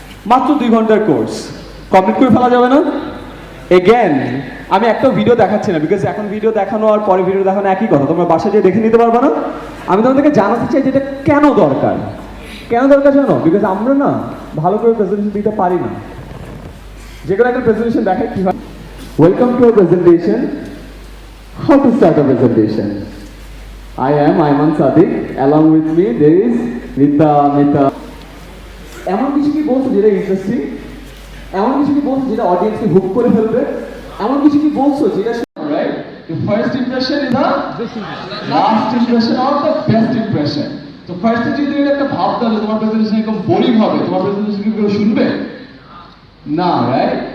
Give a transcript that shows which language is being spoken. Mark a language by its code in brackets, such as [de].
[bn] মাত্র 2 ঘন্টার course complete করে ফেলা যাবে না? এগেন আমি একটা ভিডিও দেখাচ্ছি না, বিকজ এখন ভিডিও দেখানো আর পরে ভিডিও দেখানো একই কথা, তোমরা বাসায় যেয়ে দেখে নিতে পারবে না। আমি তোমাদেরকে জানাতে চাই যে এটা কেন দরকার। কেন দরকার জানো? বিকজ আমরা না ভালো করে প্রেজেন্টেশন দিতে পারি না। যেগুলো একটা প্রেজেন্টেশন দেখায় কি হয়, [en] Welcome to our presentation, how to start a presentation. I am Ayman Sadiq, along with me there is Nita. [bn] এমন কিছু কি বলছো যেটা ইন্টারেস্টিং? এমন কিছু কি বলছো যেটা অডিয়েন্সকে হুক করে ফেলবে? এমন কিছু কি বলছো যেটা right? [en] The first impression is the last impression or the best impression. [bn] তো ফার্স্টে যদি তুমি একটা ভাব দাও যে তোমার প্রেজেন্টেশন একদম বোরিং হবে, তোমার প্রেজেন্টেশন কি কেউ শুনবে না, রাইট?